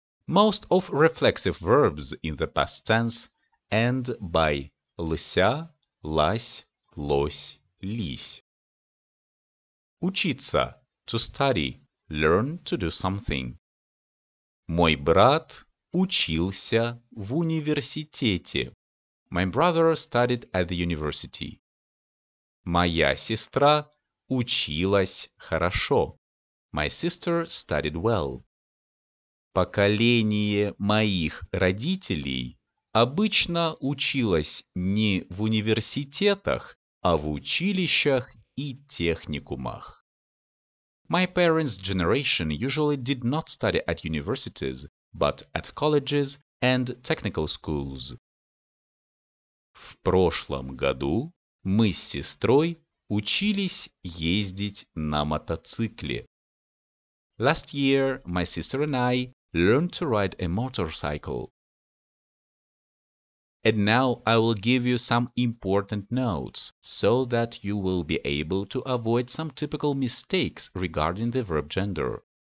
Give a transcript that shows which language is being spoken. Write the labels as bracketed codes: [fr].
[en] Most of reflexive verbs in the past tense end by лся, лась, лось, лись. Учиться, to study, learn to do something. [ru] Мой брат учился в университете. [en] My brother studied at the university. [ru] Моя сестра училась хорошо. [en] My sister studied well. [ru] Поколение моих родителей обычно училось не в университетах, а в училищах и техникумах. [en] My parents' generation usually did not study at universities, but at colleges and technical schools. [ru] В прошлом году мы с сестрой учились ездить на мотоцикле. [en] Last year, my sister and I learned to ride a motorcycle. And now I will give you some important notes so that you will be able to avoid some typical mistakes regarding the verb gender.